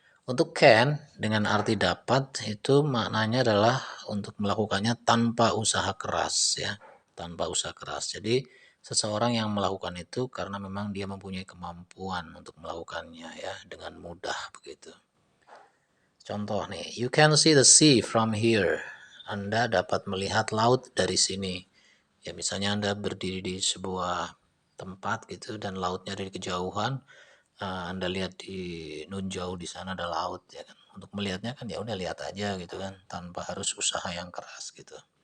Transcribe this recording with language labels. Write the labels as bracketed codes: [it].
[id] Untuk can dengan arti dapat itu maknanya adalah untuk melakukannya tanpa usaha keras ya, tanpa usaha keras. Jadi seseorang yang melakukan itu karena memang dia mempunyai kemampuan untuk melakukannya ya dengan mudah begitu. Contoh nih, [en] you can see the sea from here. [id] Anda dapat melihat laut dari sini. Ya misalnya Anda berdiri di sebuah tempat gitu dan lautnya dari kejauhan, Anda lihat di nun jauh di sana ada laut ya kan. Untuk melihatnya kan ya udah lihat aja gitu kan, tanpa harus usaha yang keras gitu.